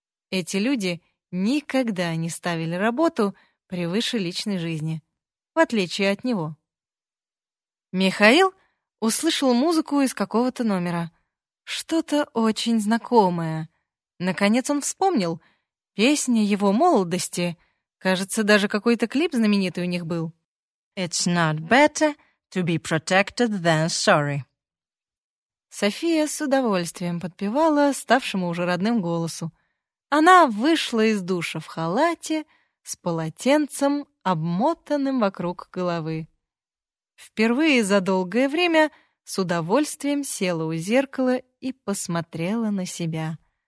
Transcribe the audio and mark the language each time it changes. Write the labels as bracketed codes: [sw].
[ru] Эти люди никогда не ставили работу превыше личной жизни, в отличие от него. Михаил услышал музыку из какого-то номера. Что-то очень знакомое. Наконец он вспомнил. Песня его молодости. Кажется, даже какой-то клип знаменитый у них был. [en] It's not better to be protected than sorry. [ru] София с удовольствием подпевала ставшему уже родным голосу. Она вышла из душа в халате с полотенцем, обмотанным вокруг головы. Впервые за долгое время с удовольствием села у зеркала и посмотрела на себя.